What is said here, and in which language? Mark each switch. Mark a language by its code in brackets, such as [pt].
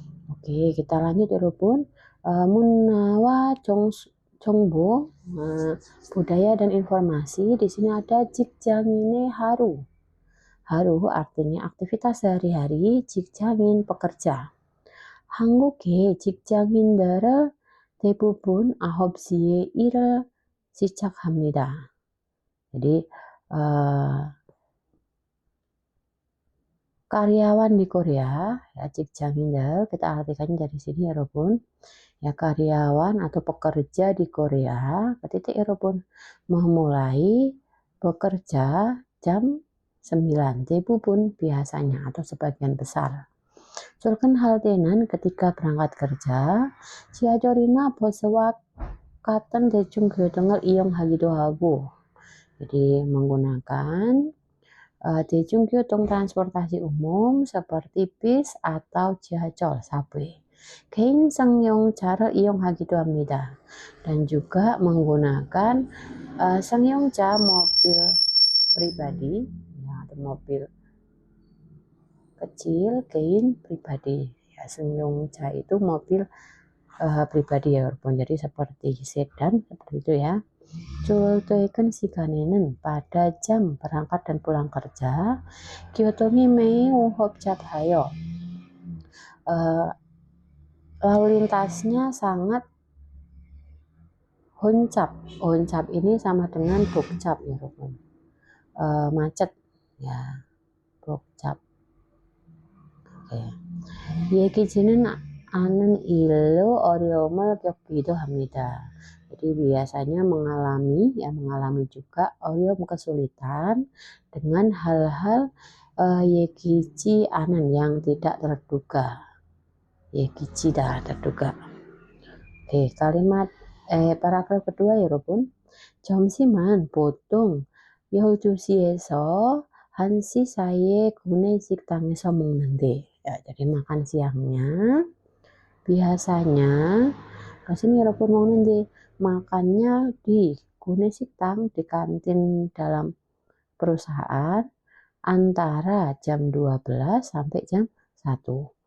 [id] Oke, kita lanjut ya, Robun. Munnawa Jongbo, budaya dan informasi. Di sini ada 직장인의 haru. Haru artinya aktivitas sehari-hari, 직장인 pekerja. [ko] 한국의 직장인들은 대부분 9시에 일을 시작합니다. [id] Jadi karyawan di Korea, ya 직장인들 kita artikan dari sini ya, Robun. Ya, karyawan atau pekerja di Korea ketika 여러분 memulai bekerja jam 9 대부분 biasanya atau sebagian besar. [ko] 출근할 때는 [id] ketika berangkat kerja [ko] 지하철이나 버스와 같은 대중교통을 이용하기도 하고. [id] Jadi menggunakan 대중교통 transportasi umum seperti bis atau 지하철, subway. [ko] 개인 승용차를 이용하기도 합니다. [id] Dan juga menggunakan 승용차 mobil pribadi, ya, atau mobil kecil, 개인 pribadi. Ya, 승용차 itu mobil pribadi ya, walaupun jadi seperti sedan seperti itu ya. [ko] 출퇴근 시간에는 [id] pada jam berangkat dan pulang kerja [ko] 교통이 매우 복잡하여 [id] lalu lintasnya sangat honcap. Honcap ini sama dengan 복잡 ya, Robun. Macet ya, 복잡. Oke. [ko] 얘기지는 않은 일로 어려움을 겪기도 합니다. [id] Jadi biasanya mengalami juga 어려움 kesulitan dengan hal-hal [ko] 예기치 않은 [id] yang tidak terduga. 예기치 dah terduga. Oke, paragraf kedua ya, Robun. [ko] 점심은 보통 12시에서 1시 사이에 구내 식당에서 먹는데. [id] Ya, jadi makan siangnya biasanya kesini Robun 먹는데 makannya di 구내 식당, di kantin dalam perusahaan antara jam 12 sampai jam 1.